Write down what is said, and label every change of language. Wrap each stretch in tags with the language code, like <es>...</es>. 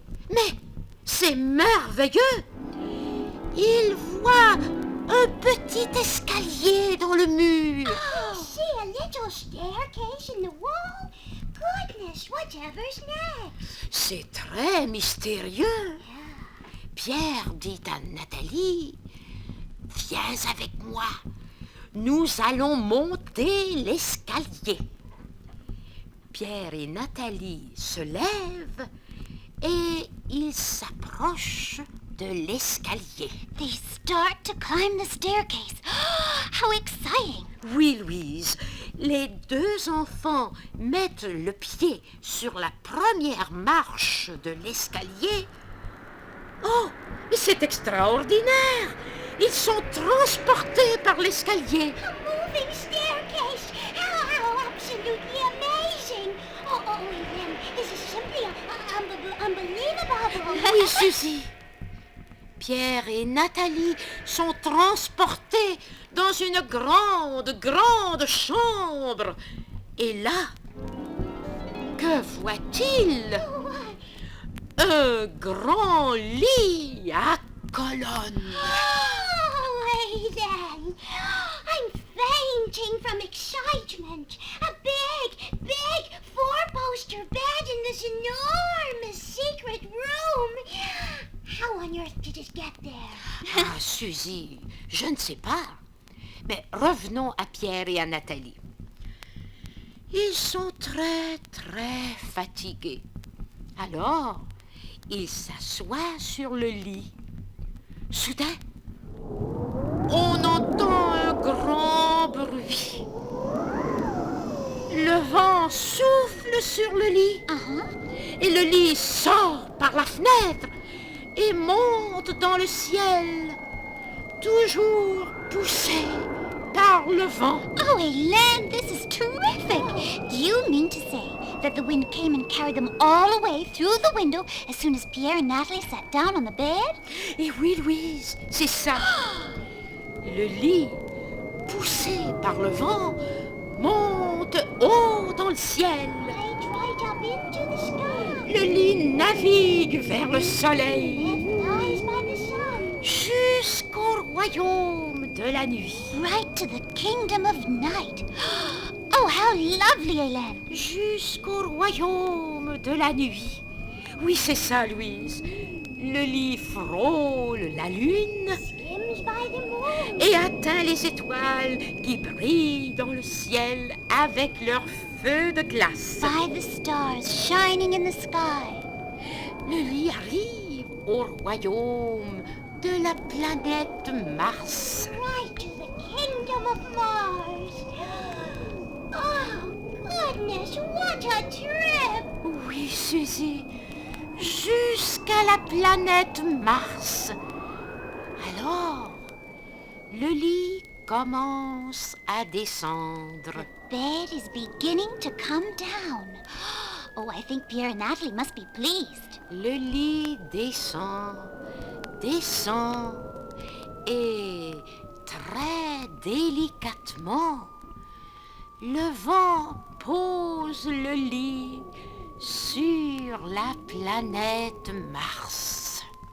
<fr>Mais c'est merveilleux! Ils voient un petit escalier dans le mur.</fr> <en>I see a little staircase in the wall. Goodness, whatever's next?</en> <fr>C'est très mystérieux. Pierre dit à Nathalie, « Viens avec moi, nous allons monter l'escalier. » Pierre et Nathalie se lèvent et ils s'approchent de l'escalier.</fr> <en>They start to climb the staircase. How exciting!</en> <fr>Oui, Louise, les deux enfants mettent le pied sur la première marche de l'escalier. Oh, mais c'est extraordinaire! Ils sont transportés par l'escalier.</fr> <en>A moving staircase! How absolutely amazing! Oh, Hélène, this is simply unbelievable!</en> <fr>Oui, Suzy. Pierre et Nathalie sont transportés dans une grande chambre. Et là, que voit-il? Un grand lit à colonnes. Oh, Hélène!</fr> <en>I'm fainting from excitement. A big four-poster bed in this enormous secret room. How on earth did it get there?</en> <fr>Ah, Suzy, je ne sais pas. Mais revenons à Pierre et à Nathalie. Ils sont très fatigués. Alors, ils s'assoient sur le lit. Soudain, on entend un grand bruit. Le vent souffle sur le lit. Et le lit sort par la fenêtre et monte dans le ciel, toujours poussé par le vent.</fr> <en>Oh, Hélène, this is terrific. Do you mean to say that the wind came and carried them all away through the window as soon as Pierre and Nathalie sat down on the bed?</en> <fr>Et oui, Louise, c'est ça. Le lit, poussé par le vent, monte haut dans le ciel.</fr> <en>Right up into the sky.</en> <fr>Le lit navigue vers le soleil</fr> <en>Lies by the sun.</en> <fr>jusqu'au royaume de la nuit.</fr> <en>Right to the kingdom of night. Oh, how lovely, Hélène.</en> <fr>Jusqu'au royaume de la nuit. Oui, c'est ça, Louise. Le lit frôle la lune</fr> <en>Skims by the moon.</en> <fr>et atteint les étoiles qui brillent dans le ciel avec leurs feux de glace.</fr> <en>By the stars shining in the sky.</en> <fr>Le lit arrive au royaume de la planète Mars.</fr> <en>Right to the kingdom of Mars. Oh, goodness, what a trip!</en> <fr>Oui, Suzy, jusqu'à la planète Mars. Alors, le lit commence à descendre.</fr> <en>Bed is beginning to come down. Oh, I think Pierre and Nathalie must be pleased.</en> <fr>Le lit descend, descend, et très délicatement, le vent pose le lit sur la planète Mars.</fr>